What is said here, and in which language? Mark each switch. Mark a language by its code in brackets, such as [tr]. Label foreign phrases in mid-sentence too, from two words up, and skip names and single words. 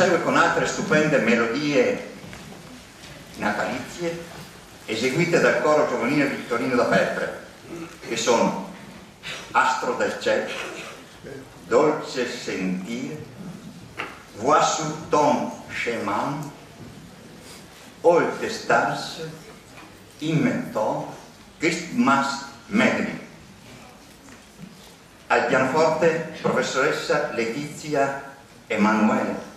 [it] con altre stupende melodie natalizie eseguite dal coro giovanile Vittorino da Feltre, che sono Astro del cielo, Dolce sentir, Vois sur ton chemin, All the stars, Immentor, Christmas Medley. Al pianoforte professoressa Letizia Emanuele.